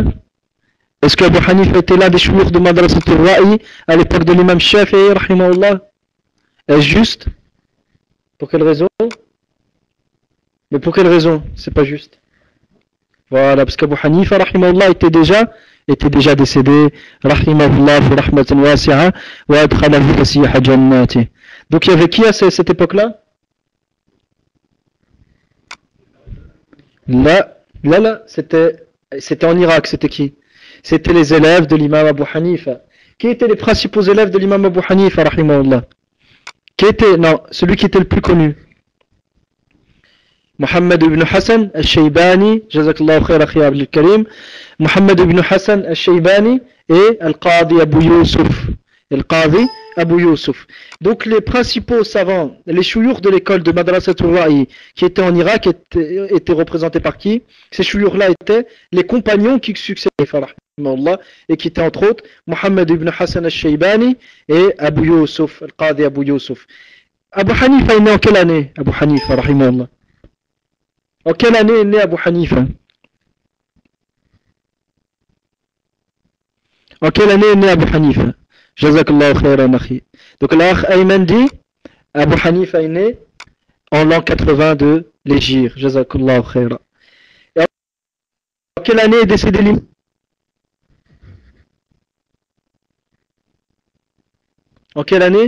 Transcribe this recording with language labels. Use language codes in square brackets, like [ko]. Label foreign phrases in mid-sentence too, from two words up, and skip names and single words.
[fr] Est-ce qu'Abu Hanifa était l'un des chouyours de Madrasatul Ra'i à l'époque de l'imam Shafi'i rahimahullah? Est-ce juste? Pour quelle raison? Mais pour quelle raison? C'est pas juste. Voilà, parce qu'Abu Hanifa rahimahullah était déjà décédé [ar] رحمه الله في رحمة واسعة وأدخله فسيح جنته. [fr] Donc il y avait qui à cette époque-là? Là, c'était en Irak, c'était qui? C'était les élèves de l'imam Abu Hanifa. Qui étaient les principaux élèves de l'imam Abu Hanifa rahimahullah? Celui qui était le plus connu. Muhammad ibn Hassan al-Shaybani, [ar] جزاك الله خير أخي [fr] Abdul Karim. Muhammad ibn Hassan al-Shaybani et Al-Qadi Abu Yusuf. Al-Qadi Abu Yusuf. Donc les principaux savants, les chouyours de l'école de Madrasatul Ra'i qui étaient en Irak étaient représentés par qui? Ces chouyours-là étaient les compagnons qui succédaient et qui étaient entre autres Muhammad ibn Hassan al-Shaybani et Abu Yusuf, Al-Qadi Abu Yusuf. Abu Hanifa est né en quelle année? Abu Hanifa rahimahullah. En quelle année est né Abu Hanifa? En quelle année est né Abu Hanifa? [ar] جزاك الله خيرا أخي. [fr] Donc l'Akh Ayman dit Abu Hanifa est né en l'an 80 de l'Hégire. [ar] جزاك الله خيرا. [fr] Et en quelle année est décédé l'imam? En quelle année?